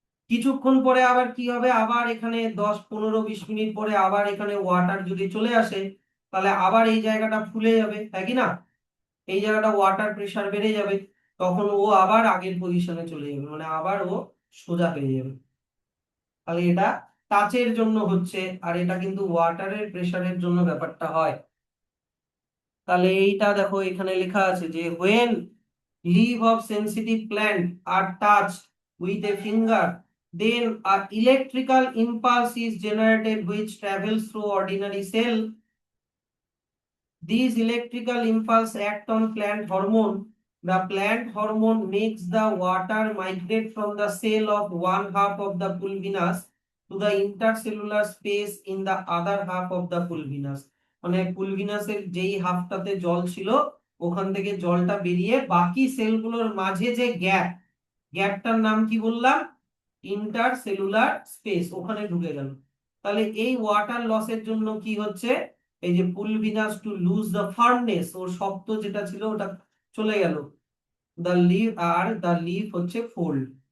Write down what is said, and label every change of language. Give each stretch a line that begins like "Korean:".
Bangla: কিছুক্ষণ পরে আবার কি হবে, আবার এখানে 10, 15, 20 মিনিট পরে আবার এখানে ওয়াটার যদি চলে আসে, তাহলে আবার এই জায়গাটা ফুলে যাবে, তাই কি না? এই জায়গাটা ওয়াটার প্রেসার বেড়ে যাবে, তখন ও আবার আগের পজিশনে চলে যাবে, মানে আবার ও সোজা হয়ে যাবে। তাহলে এটা টাচের জন্য হচ্ছে, আর এটা কিন্তু ওয়াটারের প্রেসারের জন্য ব্যাপারটা হয়। তাহলে এইটা দেখো এখানে লেখা আছে যে
English: when leaf of sensitive plant are touched with a finger, then a electrical impulse is generated which travels through ordinary cell. These electrical impulse act on plant hormone. The plant hormone makes the water migrate from the cell of one half of the pulvinus to the intercellular space in the other half of the pulvinus.
Bangla: মানে পুলভিনাসের যেই হাফটাতে জল ছিল, ওখান থেকে জলটা বেরিয়ে বাকি সেলগুলোর মাঝে যে গ্যাপটার নাম কি বললাম? ইন্টারসেলুলার স্পেস, ওখানে ঢুকে গেল। তাহলে এই ওয়াটার লসের জন্য কি হচ্ছে, এই যে পুলভিনাস
English: to lose the firmness,
Bangla: ওর শক্ত যেটা ছিল ওটা চলে গেল, the leave, are the leave হচ্ছে ফোল্ড।